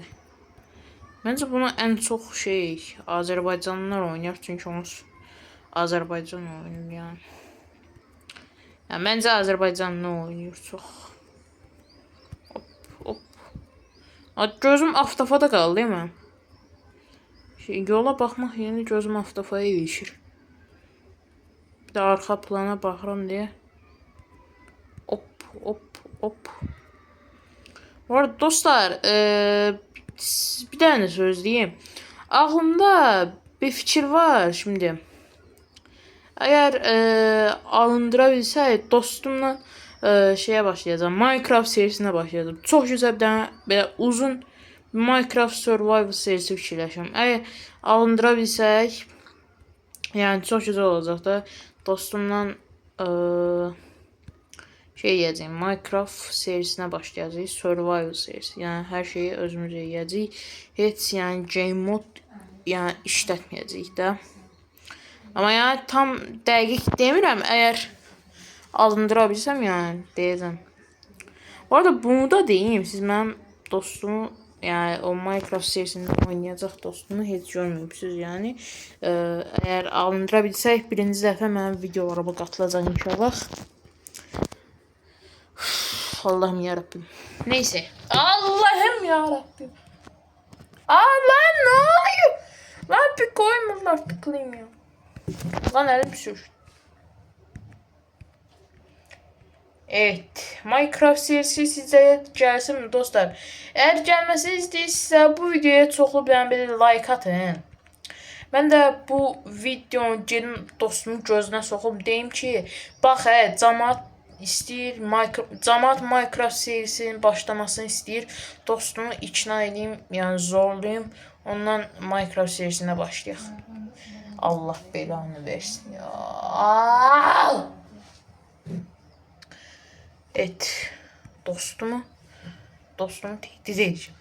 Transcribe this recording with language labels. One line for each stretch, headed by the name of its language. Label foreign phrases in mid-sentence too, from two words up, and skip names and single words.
Turkish: Bence buna en çok Azerbaycanlılar oynar çünkü onu Azerbaycan oynuyor yani. Yani bence Azerbaycanlı oynuyor çok. Hop. Gözüm Avtofa'da kaldı değil mi?
Azerbaijani: yola baxmaq yerinə gözüm avtofaya ilişir. Bir də arxa plana baxıram deyə. Hop. Bu arada dostlar, bir dənə söz deyim.
Turkish: Ağlımda bir fikir var şimdi. Eğer
Azerbaijani: alındıra bilsək,
Turkish: dostumla şeye başlayacağım. Minecraft serisine başlayacağım. Çok güzel bir tane böyle uzun Minecraft Survival serisi fikirləşirəm. Eğer
Azerbaijani: alındıra bilsək,
Turkish: yani çok güzel
Azerbaijani: olacaq da. Dostumla şey yiyəcəyim.
Turkish: Minecraft serisine başlayacağıq. Survival serisi.
Azerbaijani: Yani her şeyi özümüz yiyəcəyik. Heç yani game mod yani işlətməyəcəyik də. Ama yani tam dəqiq demirəm. Eğer alındıra bilsəm yani deyəcəm. Bu arada bunu da deyim. Siz mənim dostumu yani o Minecraft serisinde oynayacaq dostumu heç görməyibsiniz yani. Eğer alındıra bilsək birinci dəfə mənim videolarıma qatılacaq inşallah.
Turkish: Allah'ım yarabbim. Neyse. Allah'ım yarabbim. Allah ne oluyor? Lan bir koymurlar tıklayayım ya. Lan elim sür. Evet.
Azerbaijani: Minecraft serisi sizə gəlsin mi dostlar? Eğer gəlməsini istəyirsinizsə bu videoya çoxlu bir like atın.
Turkish: Ben de
Azerbaijani: bu videonun gedim dostumun gözünə soxum deyim ki, bax cəmaət istəyir, cəmaət Minecraft serisinin başlamasını istəyir.
Turkish: Dostumu ikna edeyim, yani zorlayayım. Ondan Minecraft serisine başlayaq.
Azerbaijani: Allah belanı versin ya. Evet.
Turkish: Dostumu tehdit edeceğim.